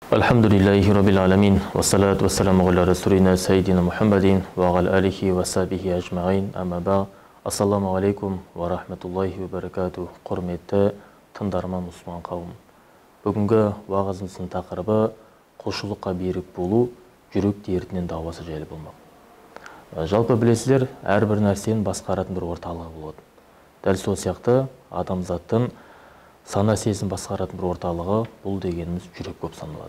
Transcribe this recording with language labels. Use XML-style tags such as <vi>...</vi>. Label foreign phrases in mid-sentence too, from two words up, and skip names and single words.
<ar>الحمد لله رب العالمين، والصلاة والسلام على رسولنا سيدنا محمد وعلى آله وصحبه أجمعين، أما بعد. السلام عليكم ورحمة الله وبركاته.</ar> <kk>Құрметті тыңдарман мұсылман қауым. Бүгінгі уағызымыздың тақырыбы құлшылыққа берік болу, жүрек дертінен дауасы жайлы болмақ. Жалпы білесіздер, әрбір нәрсенің басқаратын бір орталығы болады. Дәл сол сияқты адамзаттың сана сезім басқаратын бір орталығы бұл дегеніміз жүрек болып саналады.</kk>